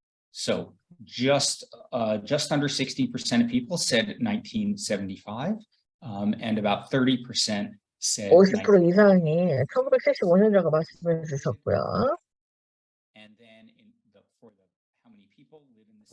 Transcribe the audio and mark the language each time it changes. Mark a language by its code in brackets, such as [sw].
[en] So just under 60% of people said 1975, and about 30% said [ko] 50% 이상이 1975년이라고 말씀해 주셨고요. [en] And then how many people live in the city?